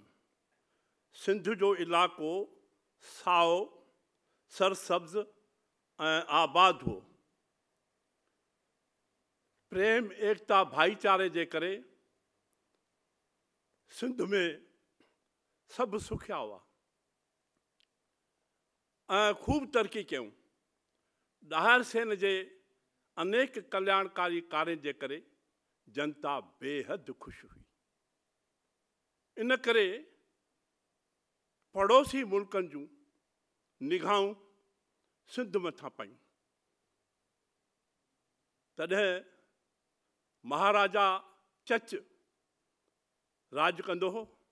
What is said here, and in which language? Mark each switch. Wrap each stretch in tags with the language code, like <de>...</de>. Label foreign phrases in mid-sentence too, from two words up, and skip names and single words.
<sd>सिंध जो इलाइक़ो साओ, सरसब्ज़ ऐं आबाद हो। प्रेम एकता भाईचारे जे करे सिंध में सभु सुखिया हुआ ऐं खूब तरक़ी कयूं। ॾाहिर सेन जे अनेक कल्याणकारी कार्य जे करे जनता बेहद ख़ुशि हुई। इन करे पड़ोसी मुल्कनि जूं निगाहूं सिंध मथां पयूं। तॾहिं महाराजा चच राज कंदो हो।</sd>